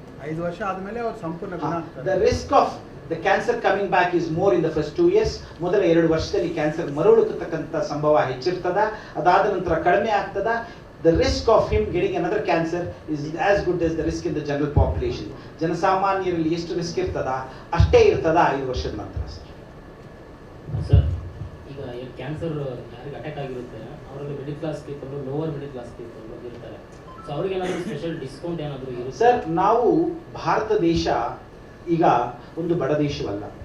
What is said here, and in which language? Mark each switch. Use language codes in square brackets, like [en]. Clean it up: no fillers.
[kn] 5 ವರ್ಷ ಆದಮೇಲೆ ಅವ್ರು ಸಂಪೂರ್ಣ ಗುಣ ಆಗ್ತಾರೆ. [en] The risk of the cancer coming back is more in the first 2 years. [kn] ಮೊದಲ 2 ವರ್ಷದಲ್ಲಿ ಕ್ಯಾನ್ಸರ್ ಮರಳುತ್ತಕ್ಕಂಥ ಸಂಭವ ಹೆಚ್ಚಿರ್ತದ, ಅದಾದ ನಂತರ ಕಡಿಮೆ ಆಗ್ತದ. [en] The risk of him getting another cancer is as good as the risk in the general population. [kn] ಜನಸಾಮಾನ್ಯರಲ್ಲಿ ಎಷ್ಟು risk ಇರ್ತದ ಅಷ್ಟೇ ಇರ್ತದ 5 ವರ್ಷದ ನಂತರ. ಸರ್, ಈಗ ಕ್ಯಾನ್ಸರ್ ಯಾರಿಗೆ ಅಟ್ಯಾಕ್ ಆಗಿರುತ್ತೆ ಅವರಲ್ಲಿ [en] middle class people, lower middle class people [kn] ಇರ್ತಾರೆ. ಸೊ ಅವ್ರಿಗೆ ಏನಾದರೂ ಸ್ಪೆಷಲ್ ಡಿಸ್ಕೌಂಟ್ ಏನಾದರೂ ಇರುತ್ತೆ? ಸರ್, ನಾವು ಭಾರತ ದೇಶ ಈಗ ಒಂದು ಬಡ ದೇಶವಲ್ಲ.